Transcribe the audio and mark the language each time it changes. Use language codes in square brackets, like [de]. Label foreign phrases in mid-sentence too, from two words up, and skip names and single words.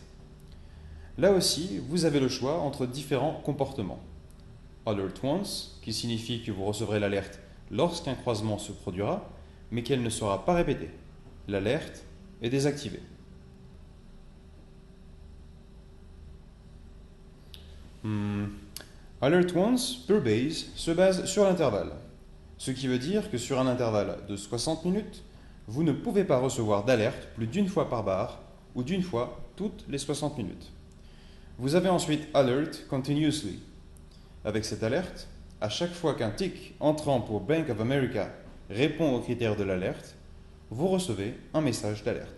[fr] Là aussi, vous avez le choix entre différents comportements. [en] Alert Once, [fr] qui signifie que vous recevrez l'alerte lorsqu'un croisement se produira, mais qu'elle ne sera pas répétée. L'alerte est désactivée. Hmm. [en] Alert once per base [fr] se base sur l'intervalle, ce qui veut dire que sur un intervalle de 60 minutes, vous ne pouvez pas recevoir d'alerte plus d'une fois par barre ou d'une fois toutes les 60 minutes. Vous avez ensuite [en] Alert continuously. [fr] Avec cette alerte, à chaque fois qu'un tick entrant pour Bank of America répond aux critères de l'alerte, vous recevez un message d'alerte.